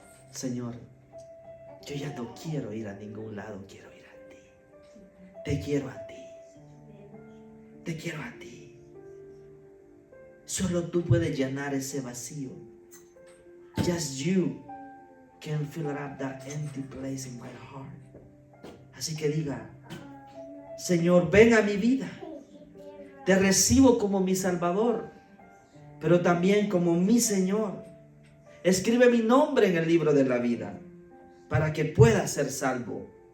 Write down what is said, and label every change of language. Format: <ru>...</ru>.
<es>Señor, yo ya no quiero ir a ningún lado, quiero ir a ti. Te quiero a ti. Te quiero a ti. Solo tú puedes llenar ese vacío.</es> <en>Just you can fill up that empty place in my heart.</en> <es>Así que diga, Señor, ven a mi vida. Te recibo como mi Salvador, pero también como mi Señor. Escribe mi nombre en el libro de la vida para que pueda ser salvo.</es>